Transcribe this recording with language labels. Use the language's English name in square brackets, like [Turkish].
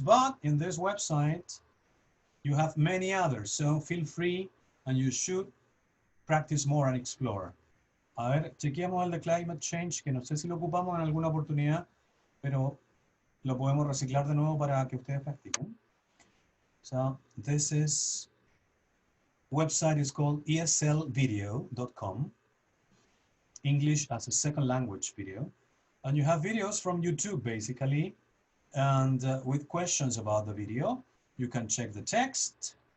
[English] But in this website, you have many others. So feel free, and you should practice more and explore. [Spanish] A ver, chequeamos el de climate change, que no sé si lo ocupamos en alguna oportunidad, pero lo podemos reciclar de nuevo para que ustedes practiquen. [English] So this is, website is called eslvideo.com, English as a second language video. And you have videos from YouTube basically, and with questions about the video. You can check the text.